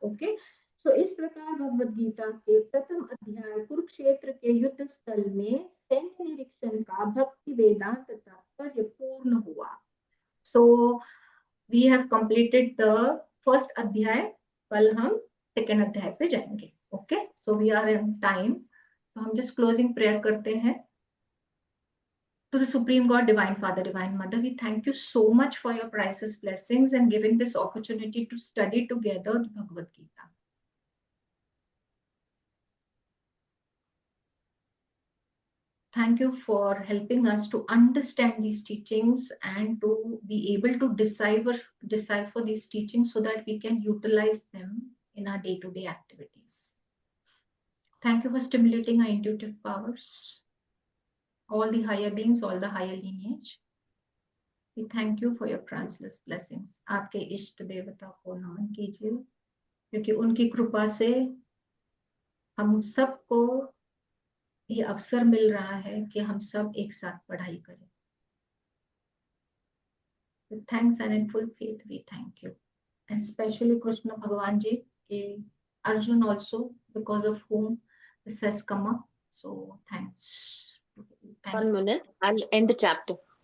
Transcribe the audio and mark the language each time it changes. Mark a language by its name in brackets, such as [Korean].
[Hindi] Okay, तो इस प्रकार भगवत गीता के प्रथम अध्याय कुरुक्षेत्र के युद्ध स्थल में सैन्य निरीक्षण का भक्ति वेदांत तात्पर्य पूर्ण हुआ। [English] So we have completed the first अध्याय। [Hindi] कल हम सेकेंड अध्याय पे जाएंगे। Okay, [English] so we are in time, [Hindi] तो हम जस्ट क्लोजिंग प्रेयर करते हैं। [English] To the Supreme God, Divine Father, Divine Mother, we thank you so much for your priceless blessings and giving this opportunity to study together the Bhagavad Gita. Thank you for helping us to understand these teachings and to be able to decipher these teachings so that we can utilize them in our day-to-day activities. Thank you for stimulating our intuitive powers, all the higher beings, all the higher lineage. We thank you for your priceless blessings. [Hindi] आपके इष्ट देवता को नमन कीजिए, क्योंकि उनकी कृपा से हम सबको ये अवसर मिल रहा है कि हम सब एक साथ पढ़ाई करें। [English] With thanks and in full faith, we thank you. And especially Krishna Bhagavan ji, Arjun also, because of whom this has come up. So thanks. 1 minute, I'll end the chapter.